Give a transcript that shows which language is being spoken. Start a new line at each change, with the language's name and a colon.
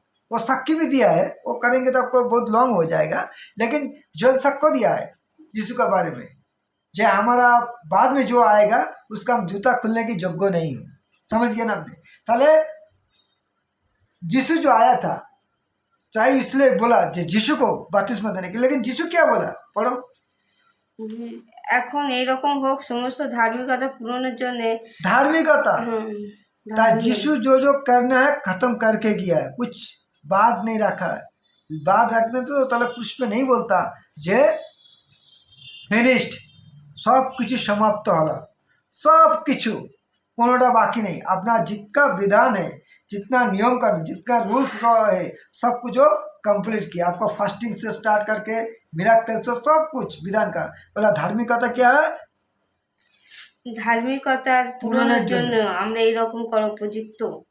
Hindi: वो साक्षी भी दिया है, वो करेंगे तो आपको बहुत लॉन्ग हो जाएगा, लेकिन जॉन साक्ष्य दिया है यीशु के बारे में, जो हमारा बाद में जो आएगा उसका हम जूता खुलने की योग्य नहीं हूँ। समझ गए ना आपने। ताले यीशु जो आया था, चाहे इसलिए बोला यीशु को बपतिस्मा देने के, लेकिन यीशु क्या बोला, पढ़ो।
Bangla: এখন এইরকম হোক, সমস্ত ধার্মিকতা পূরণের জন্য।
Hindi: धार्मिकता, यीशु जो जो करना है खत्म करके गया है, कुछ बात नहीं रखा है। बात रखने तो ताले कुछ पे नहीं बोलता, जे फिनिश्ड, सब कुछ समाप्त होला, सब कुछ कोनोटा बाकी नहीं। अपना जितना विधान है, जितना नियम का, जितना रूल्स है, सब कुछ कंप्लीट किया। आपको फास्टिंग से स्टार्ट करके मिराकल से सब कुछ विधान का। बोला धार्मिकता क्या है,
Bangla: ধার্মিকতার পূরণের জন্য আমরা এইরকম করা উপযুক্ত।